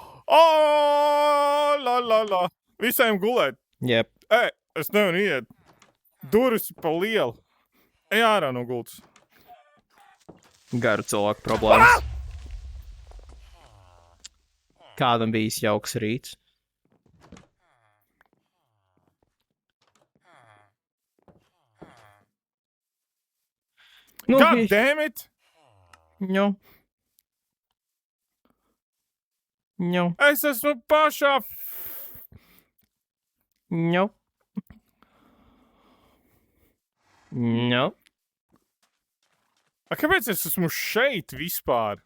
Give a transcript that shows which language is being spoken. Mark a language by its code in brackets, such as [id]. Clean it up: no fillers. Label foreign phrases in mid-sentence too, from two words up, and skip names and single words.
[lv] La. Visiem gulēt. Jep. Es nevaru iet. Durvis pa lielu. Ej ārā no gultas. Garu cilvēku problēmas. Kādam bijis jauks rīts? [en] God damn it! Ņo. [lv] Es esmu pašā... Ņo. Kāpēc es esmu šeit vispār?